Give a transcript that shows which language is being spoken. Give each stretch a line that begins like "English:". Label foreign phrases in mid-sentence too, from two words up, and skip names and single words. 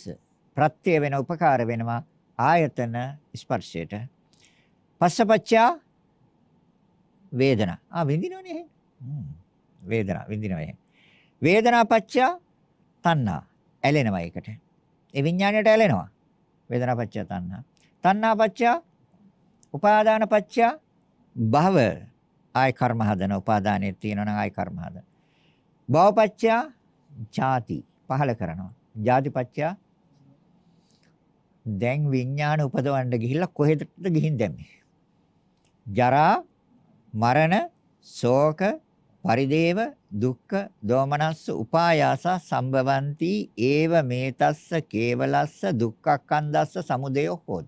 Sinhala: ප්‍රත්‍ය වෙන උපකාර වෙනවා ආයතන ස්පර්ශයට.
Pali: පස්සපච්චය වේදනා.
Sinhala: විඳිනවනේ. වේදනා විඳිනවා.
Pali: වේදනා පච්චය තණ්හා.
Sinhala: ඇලෙනවා ඒකට. ඒ විඥාණයට ඇලෙනවා.
Pali: වේදනා පච්චය තණ්හා. තණ්හා පච්චය උපාදාන පච්චය භව.
Sinhala: ආය කර්ම හදන උපාදානයේ තියෙනවා නම් ආය කර්ම හදන.
Pali: භව පච්චය ජාති
Sinhala: පහල කරනවා.
Pali: ජාති පච්චය
Sinhala: දැන් විඥාන උපදවන්න ගිහිල්ලා කොහෙටද ගිහින් දැම්මේ?
Pali: ජරා මරණ ශෝක පරිදේව දුක්ඛ දෝමනස්ස උපායාස සම්භවಂತಿ ඒව මේතස්ස කේවලස්ස දුක්ඛක්ඛන්දස්ස සමුදයෝ හෝති.